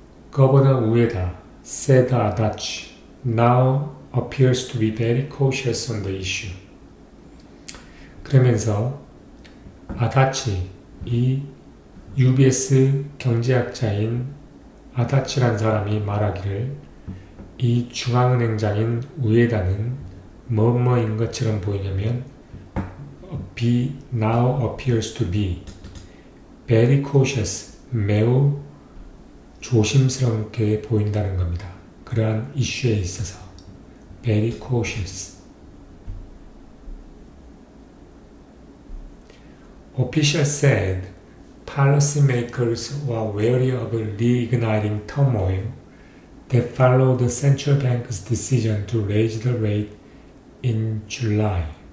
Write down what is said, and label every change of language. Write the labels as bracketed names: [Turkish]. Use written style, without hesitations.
[English] Governor Ueda said Adachi now appears to be very cautious on the issue. [Korean] 그러면서 아다치, 이 UBS 경제학자인 아다치란 사람이 말하기를 이 중앙은행장인 우에다는 뭐뭐인 것처럼 보이냐면 [English] now appears to be very cautious, [Korean] 매우 조심스럽게 보인다는 겁니다. 그러한 이슈에 있어서 [English] very cautious. Officials said policymakers were wary of reigniting turmoil that followed the central bank's decision to raise the rate in July,